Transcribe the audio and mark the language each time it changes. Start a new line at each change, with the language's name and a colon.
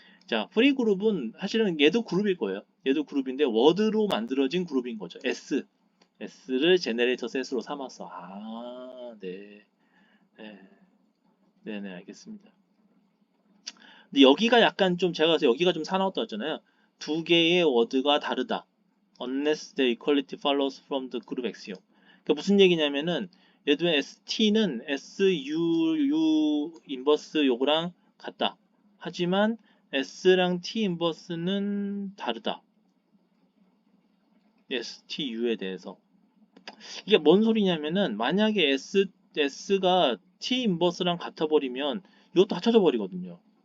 Korean: 자, 프리 그룹은 사실은 얘도 그룹일 거예요. 얘도 그룹인데 워드로 만들어진 그룹인 거죠. S를 제네레이터 셋으로 삼았어. 네. 네. 네네, 알겠습니다. 근데 여기가 약간 좀 제가 그래서 여기가 좀 사나웠다 했잖아요. 두 개의 워드가 다르다.
English: Unless the equality follows from the group axiom.
Korean: 그러니까 무슨 얘기냐면은 예를 들면 ST는 SU 인버스 요거랑 같다. 하지만 S랑 T 인버스는 다르다. STU에 대해서. 이게 뭔 소리냐면은 만약에 S가 T 인버스랑 같아버리면 이것도 합쳐져 버리거든요.